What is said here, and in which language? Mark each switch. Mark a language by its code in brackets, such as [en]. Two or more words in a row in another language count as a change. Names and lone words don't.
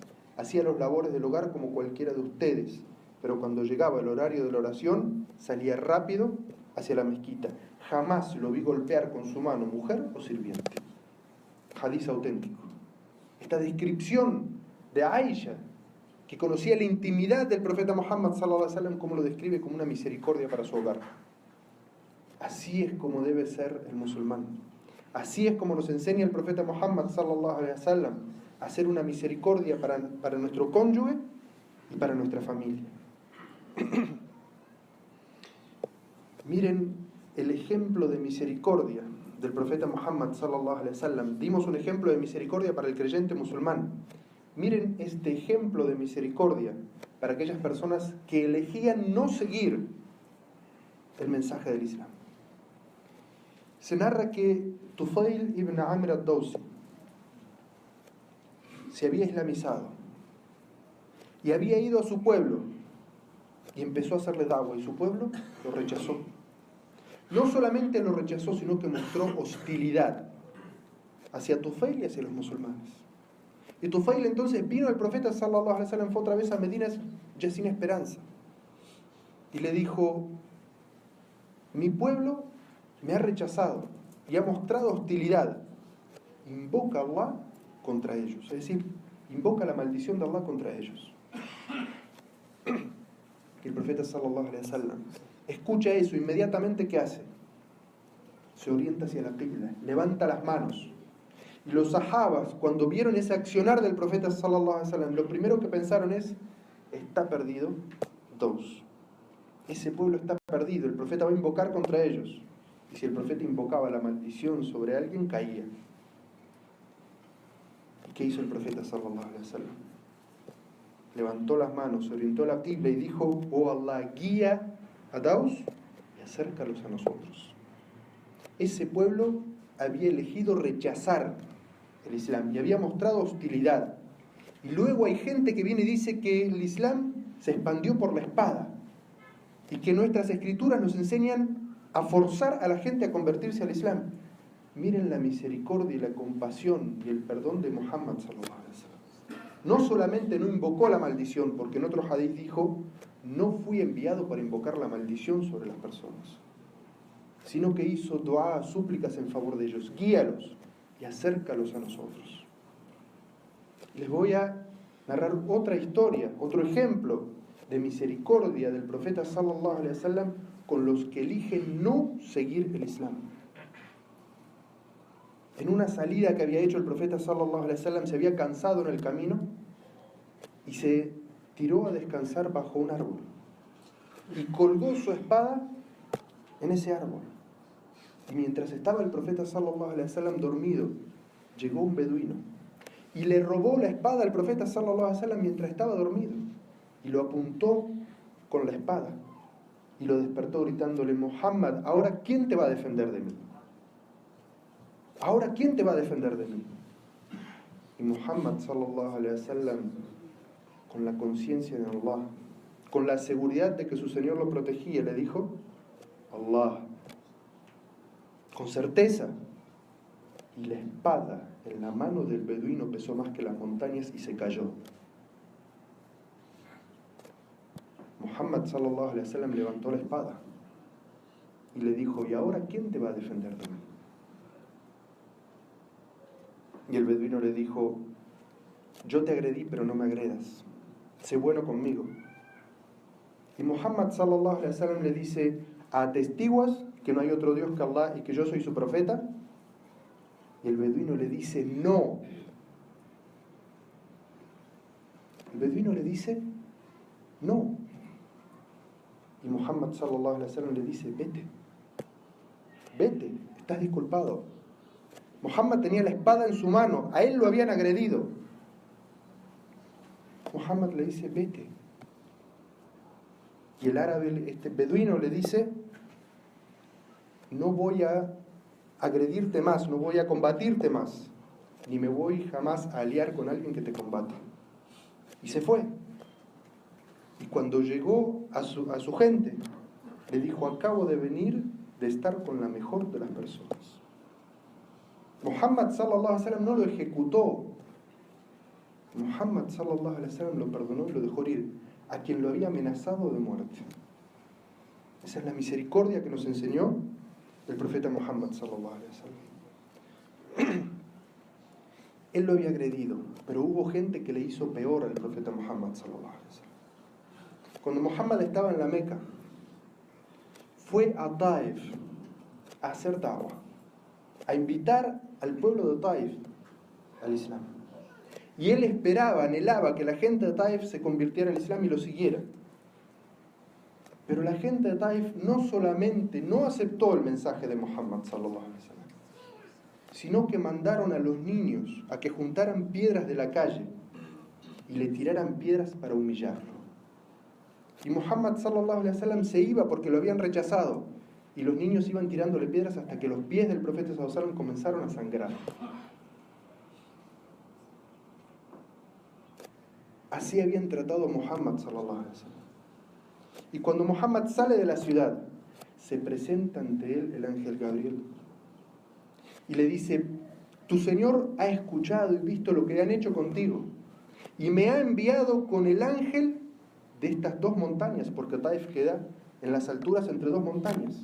[es] Hacía los labores del hogar como cualquiera de ustedes, pero cuando llegaba el horario de la oración, salía rápido hacia la mezquita. Jamás lo vi golpear con su mano mujer o sirviente. Hadiz auténtico. Esta descripción de Aisha, que conocía la intimidad del profeta Muhammad [ar] صلى الله عليه وسلم, [es] como lo describe como una misericordia para su hogar. Así es como debe ser el musulmán. Así es como nos enseña el profeta Muhammad [ar] صلى الله عليه وسلم [es] a hacer una misericordia para nuestro cónyuge y para nuestra familia. Miren el ejemplo de misericordia del profeta Muhammad [ar] صلى الله عليه وسلم. [es] Dimos un ejemplo de misericordia para el creyente musulmán. Miren este ejemplo de misericordia para aquellas personas que elegían no seguir el mensaje del Islam. Se narra que Tufail ibn Amr ad-Dawsi se había islamizado y había ido a su pueblo y empezó a hacerle da'wah, y su pueblo lo rechazó. No solamente lo rechazó, sino que mostró hostilidad hacia Tufail y hacia los musulmanes. Y Tufail entonces vino al profeta [ar] صلى الله عليه وسلم, [es] fue otra vez a Medina ya sin esperanza, y le dijo: mi pueblo me ha rechazado y ha mostrado hostilidad. Invoca a Allah contra ellos, es decir, invoca la maldición de Allah contra ellos. Y el profeta [ar] صلى الله عليه وسلم [es] escucha eso, inmediatamente ¿qué hace? Se orienta hacia la qibla, levanta las manos. Y los sahabas, cuando vieron ese accionar del profeta [ar] صلى الله عليه وسلم, [es] lo primero que pensaron es: está perdido. Dos, ese pueblo está perdido, el profeta va a invocar contra ellos. Y si el profeta invocaba la maldición sobre alguien, caía. ¿Y qué hizo el profeta [ar] صلى الله عليه وسلم? [es] Levantó las manos, se orientó a la qibla y dijo: oh Allah, guía a Daus y acércalos a nosotros. Ese pueblo había elegido rechazar el Islam y había mostrado hostilidad. Y luego hay gente que viene y dice que el Islam se expandió por la espada y que nuestras escrituras nos enseñan a forzar a la gente a convertirse al Islam. Miren la misericordia y la compasión y el perdón de Muhammad [ar] صلى الله عليه وسلم. [es] No solamente no invocó la maldición, porque en otro hadith dijo: no fui enviado para invocar la maldición sobre las personas, sino que hizo dua, súplicas en favor de ellos. Guíalos y acércalos a nosotros. Les voy a narrar otra historia, otro ejemplo de misericordia del profeta [ar] صلى الله عليه وسلم [es] con los que eligen no seguir el Islam. En una salida que había hecho el profeta [ar] صلى الله عليه وسلم, [es] se había cansado en el camino y se tiró a descansar bajo un árbol y colgó su espada en ese árbol. Y mientras estaba el profeta [ar] صلى الله عليه وسلم [es] dormido, llegó un beduino y le robó la espada al profeta [ar] صلى الله عليه وسلم [es] mientras estaba dormido y lo apuntó con la espada y lo despertó gritándole: Muhammad, ¿ahora quién te va a defender de mí? ¿Ahora quién te va a defender de mí? Y Muhammad [ar] صلى الله عليه وسلم, [es] con la conciencia de Allah, con la seguridad de que su Señor lo protegía, le dijo: Allah, con certeza. Y la espada en la mano del beduino pesó más que las montañas y se cayó. Muhammad [ar] صلى الله عليه وسلم [es] levantó la espada y le dijo: ¿y ahora quién te va a defender de mí? Y el beduino le dijo: yo te agredí, pero no me agredas, sé bueno conmigo. Y Muhammad [ar] صلى الله عليه وسلم [es] le dice: ¿atestiguas que no hay otro Dios que Allah y que yo soy su profeta? Y el beduino le dice: no. El beduino le dice: no. Y Muhammad [ar] صلى الله عليه وسلم [es] le dice: vete, estás disculpado. Muhammad tenía la espada en su mano, a él lo habían agredido. Muhammad le dice: vete. Y el árabe, este beduino, le dice: no voy a agredirte más, no voy a combatirte más, ni me voy jamás a aliar con alguien que te combata. Y se fue. Y cuando llegó a su gente, le dijo: acabo de venir de estar con la mejor de las personas. Muhammad [ar] صلى الله عليه وسلم [es] no lo ejecutó. Muhammad [ar] صلى الله عليه وسلم [es] lo perdonó y lo dejó ir a quien lo había amenazado de muerte. Esa es la misericordia que nos enseñó el profeta Muhammad [ar] صلى الله عليه وسلم. [es] Él lo había agredido, pero hubo gente que le hizo peor al profeta Muhammad [ar] صلى الله عليه وسلم. [es] Cuando Muhammad estaba en la Meca, fue a Taif a hacer da'wah, a invitar al pueblo de Taif al Islam. Y él esperaba, anhelaba que la gente de Taif se convirtiera al Islam y lo siguiera. Pero la gente de Taif no solamente no aceptó el mensaje de Muhammad [ar] صلى الله عليه وسلم, [es] sino que mandaron a los niños a que juntaran piedras de la calle y le tiraran piedras para humillarlo. Y Muhammad [ar] صلى الله عليه وسلم [es] se iba porque lo habían rechazado, y los niños iban tirándole piedras hasta que los pies del profeta [ar] صلى الله عليه وسلم [es] comenzaron a sangrar. Así habían tratado a Muhammad [ar] صلى الله عليه وسلم. [es] Y cuando Muhammad sale de la ciudad, se presenta ante él el ángel Gabriel y le dice: tu Señor ha escuchado y visto lo que han hecho contigo, y me ha enviado con el ángel de estas dos montañas, porque Taif queda en las alturas entre dos montañas.